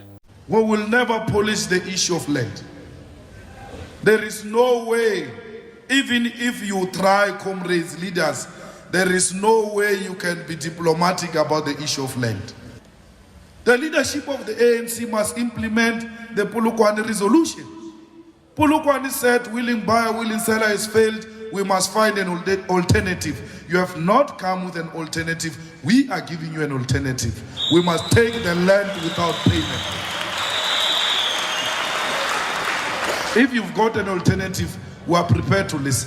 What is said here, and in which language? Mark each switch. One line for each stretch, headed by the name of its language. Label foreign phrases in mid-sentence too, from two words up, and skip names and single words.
English: We will never polish the issue of land. There is no way, even if you try, comrades, leaders, there is no way you can be diplomatic about the issue of land. The leadership of the ANC must implement the Polokwane resolution. Polokwane said, willing buyer, willing seller has failed. We must find an alternative. You have not come with an alternative. We are giving you an alternative. We must take the land without payment. If you've got an alternative, we are prepared to listen.